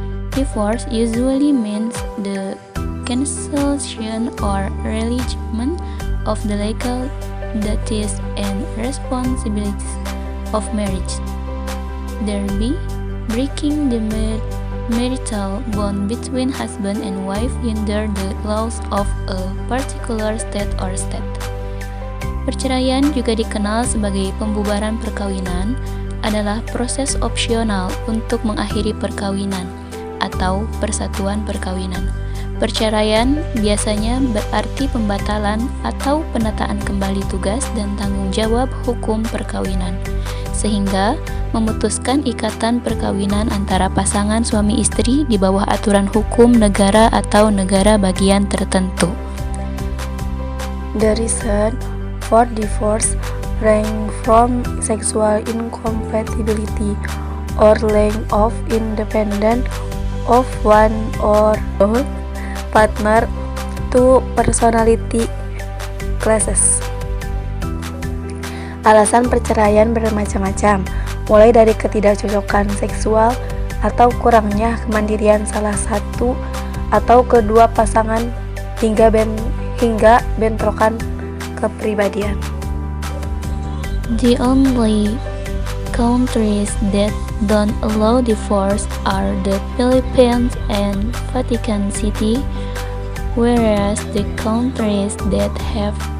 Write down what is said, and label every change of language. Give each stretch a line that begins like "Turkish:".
English: Divorce usually means the cancellation or relinquishment of the legal duties and responsibilities of marriage, thereby breaking the marital bond between husband and wife under the laws of a particular state or state.
Indonesian: Perceraian, juga dikenal sebagai pembubaran perkawinan, adalah proses opsional untuk mengakhiri perkawinan atau persatuan perkawinan. Perceraian biasanya berarti pembatalan atau penataan kembali tugas dan tanggung jawab hukum perkawinan, sehingga memutuskan ikatan perkawinan antara pasangan suami istri di bawah aturan hukum negara atau negara bagian tertentu.
English: The reason for divorce range from sexual incompatibility or lack of independence of one or both partner to personality clashes.
Indonesian: Alasan perceraian bermacam-macam, mulai dari ketidakcocokan seksual atau kurangnya kemandirian salah satu atau kedua pasangan hingga bentrokan kepribadian.
English: The only countries that don't allow divorce are the Philippines and Vatican City, whereas the countries that have